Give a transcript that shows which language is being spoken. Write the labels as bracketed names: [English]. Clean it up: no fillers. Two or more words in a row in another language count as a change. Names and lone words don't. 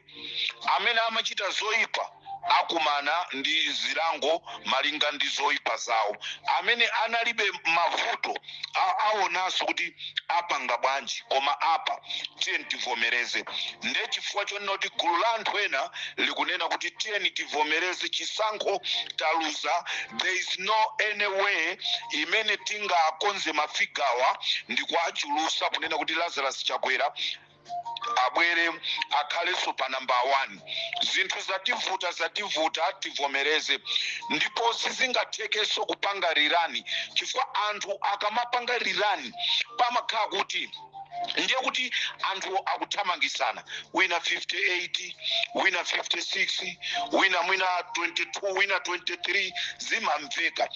[Nyanja] Amene amachita zoyipa akumana ndi zilango malinga ndi zoyipa zawo. Amene analibe mavuto aonaso kuti apanga bwanji koma apa tiyeni tivomereze. Nde chifukwa chonena kuti gulu la anthu ena likunena kuti tiyeni tivomereze chisankho taluza. [English] There is no any way [Nyanja] imene tingakonze mafigawa ndi kuachulusa kunena kuti Lazarus Chakwera abwere akhaleso pa number 1. Zinthu zativuta tivomereze. Ndipo sizingathekenso kupanga rirani chifukwa anthu akamapanga rirani pamakhala kuti ndiye kuti anthu akuthamangisana, wina 58, wina 56, wina 22, wina 23 zimamveka.